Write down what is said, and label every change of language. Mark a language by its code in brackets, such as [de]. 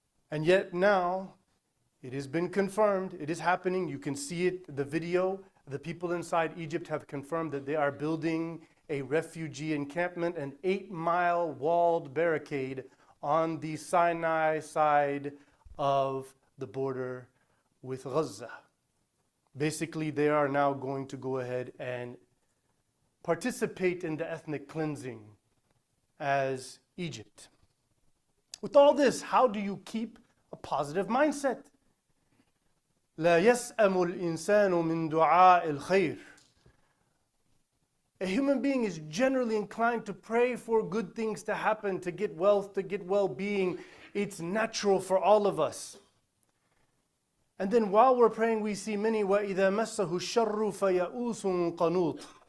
[en] And yet now, it has been confirmed, it is happening, you can see it, the video, the people inside Egypt have confirmed that they are building a refugee encampment, an 8-mile walled barricade on the Sinai side of the border with Gaza. Basically, they are now going to go ahead and participate in the ethnic cleansing as Egypt. With all this, how do you keep a positive mindset? [ar] لا يسأم الإنسان من دعاء الخير. [en] A human being is generally inclined to pray for good things to happen, to get wealth, to get well-being. It's natural for all of us. And then while we're praying, we see many [ar] وَإِذَا مَسَّهُ الشَّرُّ فَيَئُوسٌ قَنُوطٌ.